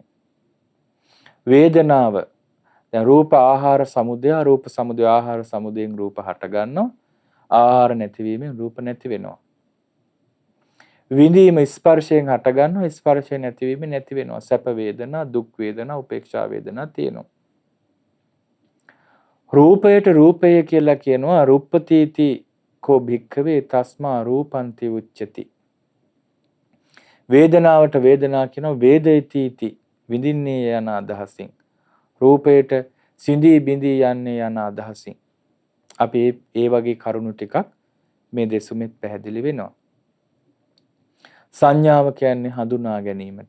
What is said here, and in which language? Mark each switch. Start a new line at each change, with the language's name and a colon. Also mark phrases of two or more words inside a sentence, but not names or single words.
Sinhala: වේදනාව දැන් රූප ආහාර සමුදය, රූප සමුදය ආහාර සමුදයෙන් රූප හට ගන්නවා. ආහාර නැතිවීමෙන් රූප නැති වෙනවා. විඳීම ස්පර්ශයෙන් හට ගන්නවා, ස්පර්ශය නැතිවීමෙන් නැති වෙනවා. සැප වේදනා, දුක් වේදනා, උපේක්ෂා වේදනා තියෙනවා. රූපයට රූපය කියලා කියනවා
Pali: රුප්පතිති කෝ භික්ඛවේ තස්මා රූපන්ති උච්චති.
Sinhala: වේදනාවට වේදනා කියනවා වේදිතීති, විඳින්නේ යන අදහසින්. රූපයට සිඳී බිඳී යන්නේ යන අදහසින්. අපි ඒ වගේ කරුණු ටිකක් මේ දෙසුමෙත් පැහැදිලි වෙනවා. සංඥාව කියන්නේ හඳුනා ගැනීමට.